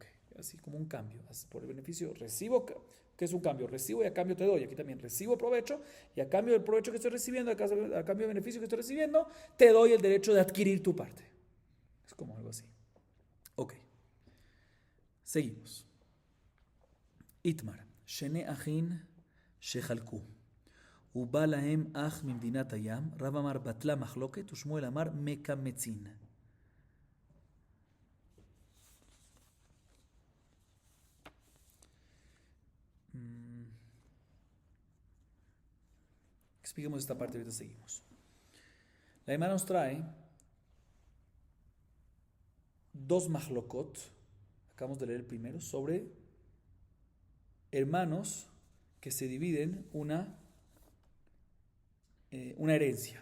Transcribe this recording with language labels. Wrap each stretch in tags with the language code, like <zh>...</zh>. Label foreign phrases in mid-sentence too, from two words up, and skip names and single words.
<es>Así como un cambio. Por el beneficio recibo, ¿qué es un cambio? Recibo y a cambio te doy. Aquí también recibo provecho y a cambio del provecho que estoy recibiendo, a cambio del beneficio que estoy recibiendo, te doy el derecho de adquirir tu parte. Es como algo así. Ok. Seguimos.</es> <he>איתמר. שני אחין שחלקו. ובא להם אח ממדינת הים, רב אמר בטלה מחלוקת, ושמואל אמר מקמצין.</he> <es>Expliquemos esta parte, ahorita seguimos. La Gemara nos trae dos mahlokot, acabamos de leer el primero, sobre hermanos que se dividen una herencia.</es>